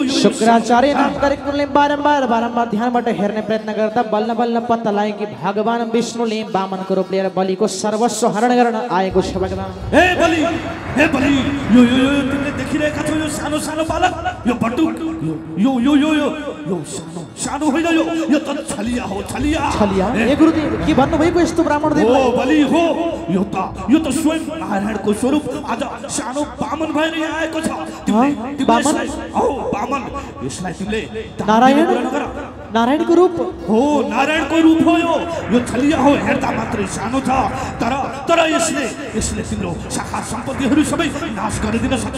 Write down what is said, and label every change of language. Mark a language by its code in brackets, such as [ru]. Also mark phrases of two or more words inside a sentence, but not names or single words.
[ne] शुक्राचार्य नाम गरेकोले बारम्बार बारम्बार ध्यानबाट हेर्ने प्रयत्न गर्दा बल्ल बल्ल पत्ता लाग्यो कि भगवान विष्णुले वामनको रूप लिएर बलिको सर्वस्व हरण गर्न आएको छ भगवान। हे बलि यो तिमीले देखिरहेका छौ यो सानो सानो बालक यो बटुक यो सानो होइन यो त छलिया हो छलिया। ए गुरुदेव के भन्नुभएको यस्तो ब्राह्मण देव? हो बलि हो यो त स्वयं नारायणको स्वरूप आज सानो बामन भएर यहाँ आएको छ। बामन यसलाई तिमीले नारायणको रूप हो नारायणको रूप हो यो छलिया हो हेर्दा मात्रै सानो छ तर यसले तिम्रो शाखा सम्पत्तिहरू सबै नाश गरिदिन सक्छ।